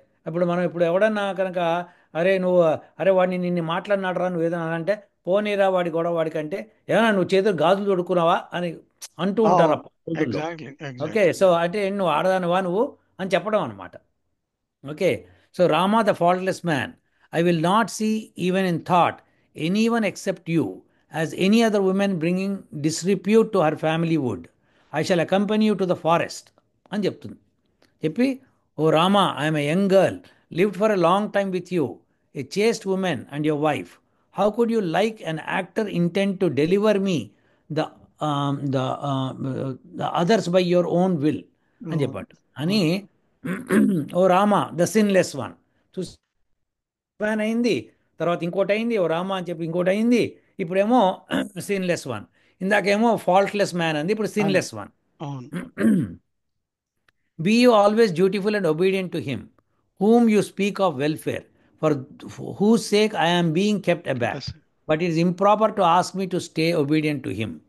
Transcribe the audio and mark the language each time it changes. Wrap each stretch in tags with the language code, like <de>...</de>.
<te>ఇప్పుడు ఎవడన్నా కనుక, అరే నువ్వు, అరే వాడిని నిన్ను మాట్లాడినాడరా నువ్వు ఏదైనా అంటే, పోనీరా వాడి గొడవ వాడికంటే, ఏమన్నా నువ్వు చేతులు గాజులు తొడుక్కున్నావా అని అంటూ ఉంటారు అవును. ఆ రోజుల్లో.</te> <en>Exactly, okay. Exactly.</en> <te>సో అంటే నువ్వు ఆడదానివా నువ్వు అని చెప్పడం అనమాట. Okay.</te> <en>So Rama the faultless man, I will not see even in thought any one except you as any other woman bringing disrepute to her family would. I shall accompany you to the forest</en> <te>అని చెప్తుంది. చెప్పి,</te> <en>O Rama, I'm a young girl, lived for a long time with you, a chaste woman and your wife. How could you like an actor intent to deliver me the the the others by your own will అని</en> <te>అవును చెప్పాడు. అని అవును ఓ Rama</te> <en>the sinless one,</en> <te>చూసి man అయింది, తర్వాత ఇంకోటి అయింది, ఓ రామా అని చెప్పి ఇంకోటి అయింది, ఇప్పుడేమో సీన్లెస్ వన్. ఇందాకేమో</te> <en>faultless man</en> <te>అంది, ఇప్పుడు అని</te> <en>Sinless one.</en> <te>అవును.</te> <en>Be you always dutiful and obedient to him, whom you speak of welfare, for whose sake I am being kept aback.</en> <te>చెప్పేసి</te> <en>But it is improper to ask me to stay obedient to him.</en>